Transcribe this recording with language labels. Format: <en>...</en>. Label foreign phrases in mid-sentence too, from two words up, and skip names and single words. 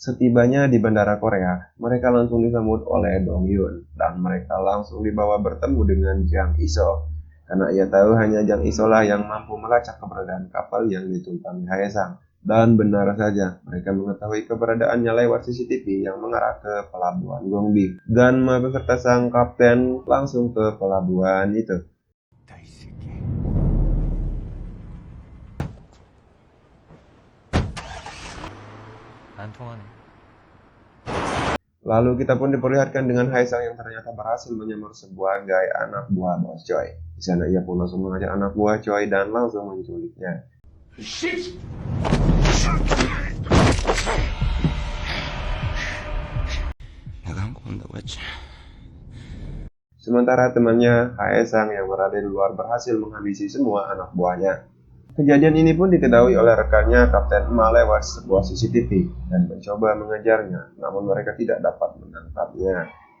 <id>Setibanya di bandara Korea, mereka langsung disambut oleh Dong Yun dan mereka langsung dibawa bertemu dengan Jang Iso. Karena ia tahu hanya Jang Iso lah yang mampu melacak keberadaan kapal yang ditumpangi Haesang. Dan benar saja, mereka mengetahui keberadaannya lewat CCTV yang mengarah ke pelabuhan Gongbi. Dan Ma beserta sang kapten langsung ke pelabuhan itu.</id> <ko>안 통하네.</ko> <id>Lalu kita pun diperlihatkan dengan Haesang yang ternyata berhasil menyamar sebagai anak buah bos Choi. Di sana ia pun langsung mengajak anak buah Choi dan langsung menculiknya.</id> <ko>내가 한 거 본다고 했지.</ko> <id>Sementara temannya Haesang yang berada di luar berhasil menghabisi semua anak buahnya. Kejadian ini pun diketahui oleh rekannya Kapten Ma lewat sebuah CCTV dan mencoba mengejarnya, namun mereka tidak dapat menangkapnya.</id>